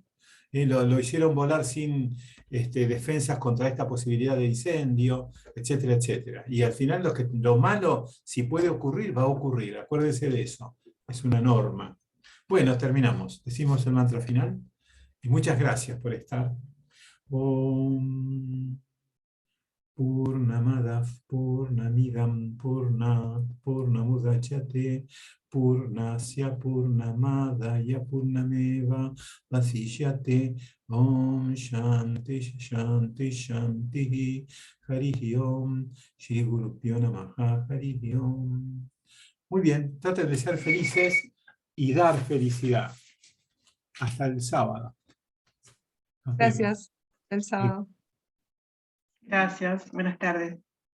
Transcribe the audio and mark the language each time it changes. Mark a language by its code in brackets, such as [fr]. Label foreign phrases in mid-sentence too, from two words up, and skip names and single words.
[es] Lo hicieron volar sin defensas contra esta posibilidad de incendio, etcétera, etcétera. Y al final lo malo, si puede ocurrir, va a ocurrir. Acuérdense de eso. Es una norma. Bueno, terminamos. Decimos el mantra final. Y muchas gracias por estar. [sa] ॐ पूर्णमदः पूर्णमिदं पूर्णमुदच्यते पूर्णस्य पूर्णमादाय पूर्णमेव वशिष्यते. ॐ शान्तिः शान्तिः शान्तिः हरिः ॐ श्री गुरुभ्यो नमः हरिः ॐ. [es] Muy bien, traten de ser felices y dar felicidad. Hasta el sábado. Nos vemos. Gracias. El sábado. Gracias, buenas tardes.